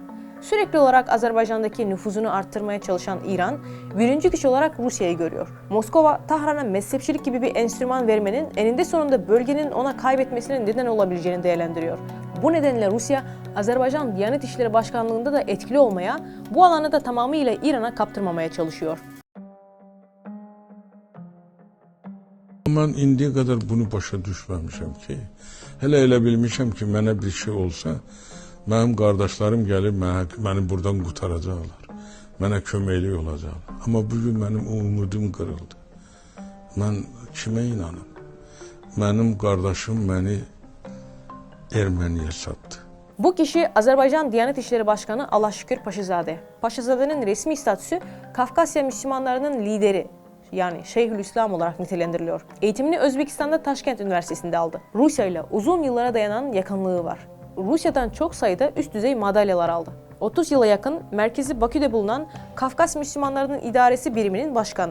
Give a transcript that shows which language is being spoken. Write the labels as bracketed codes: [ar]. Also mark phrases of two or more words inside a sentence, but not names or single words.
[tr] Sürekli olarak Azerbaycan'daki nüfuzunu arttırmaya çalışan İran, birinci güç olarak Rusya'yı görüyor. Moskova, Tahran'a mezhepçilik gibi bir enstrüman vermenin eninde sonunda bölgenin ona kaybetmesinin neden olabileceğini değerlendiriyor. Bu nedenle Rusya, Azerbaycan Diyanet İşleri Başkanlığı'nda da etkili olmaya, bu alanı da tamamıyla İran'a kaptırmamaya çalışıyor. [az] Mən indiyə qədər bunu başa düşməmişəm ki, hələ elə bilmişəm ki, mənə bir şey olsa, mənim qardaşlarım gəlib məni buradan qurtaracaqlar, mənə köməklik olacaqlar. Amma bugün mənim umudum qırıldı. Mən kimə inanım? Mənim qardaşım məni Erməniyə satdı. [tr] Bu kişi Azerbaycan Diyanet İşleri Başkanı Allahşükür Paşazade. Paşazade'nin resmi statüsü Kafkasya Müslümanlarının lideri, yani Şeyhülislam olarak nitelendiriliyor. Eğitimini Özbekistan'da Taşkent Üniversitesi'nde aldı. Rusya ile uzun yıllara dayanan yakınlığı var. Rusya'dan çok sayıda üst düzey madalyalar aldı. 30 yıla yakın merkezi Bakü'de bulunan Kafkas Müslümanlarının İdaresi Biriminin başkanı.